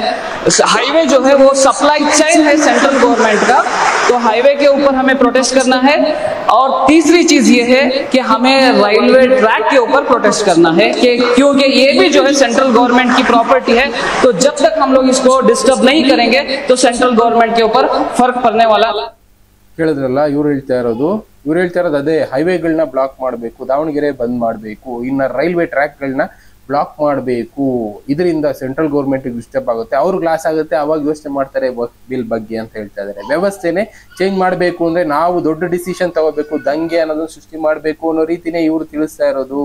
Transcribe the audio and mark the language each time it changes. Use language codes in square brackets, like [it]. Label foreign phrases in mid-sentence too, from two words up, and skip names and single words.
[hi] हाईवे जो है वो [en] supply chain [hi] है [en] central government [hi] का, तो हाईवे के ऊपर हमें प्रोटेस्ट करना है। और तीसरी चीज ये है कि हमें [en] railway track [hi] के ऊपर प्रोटेस्ट करना है, कि क्योंकि ये भी जो है [en] central government [hi] की प्रॉपर्टी है। तो जब तक हम लोग इसको डिस्टर्ब नहीं करेंगे तो [en] central government [hi] के ऊपर फर्क पड़ने वाला। [kn] ಕೇಳಿದ್ರಲ್ಲ, ಇವ್ರು ಹೇಳ್ತಾ ಇರೋದು ಅದೇ. ಹೈವೇಗಳನ್ನ ಬ್ಲಾಕ್ ಮಾಡಬೇಕು, ದಾವಣಗೆರೆ ಬಂದ್ ಮಾಡಬೇಕು, ಇನ್ನ ರೈಲ್ವೆ ಟ್ರ್ಯಾಕ್ಗಳನ್ನ ಬ್ಲಾಕ್ ಮಾಡಬೇಕು. ಇದರಿಂದ [en] central government disturb [kn] ಆಗುತ್ತೆ, ಅವ್ರಿಗೆ ಲಾಸ್ ಆಗುತ್ತೆ. ಅವಾಗ ಯೋಚನೆ ಮಾಡ್ತಾರೆ ಬಿಲ್ ಬಗ್ಗೆ ಅಂತ ಹೇಳ್ತಾ ಇದ್ದಾರೆ. ವ್ಯವಸ್ಥೆನೆ ಚೇಂಜ್ ಮಾಡಬೇಕು ಅಂದ್ರೆ ನಾವು ದೊಡ್ಡ ಡಿಸಿಷನ್ ತಗೋಬೇಕು, ದಂಗೆ ಅನ್ನೋದನ್ನ ಸೃಷ್ಟಿ ಮಾಡಬೇಕು ಅನ್ನೋ ರೀತಿನೇ ಇವ್ರು ತಿಳಿಸ್ತಾ ಇರೋದು.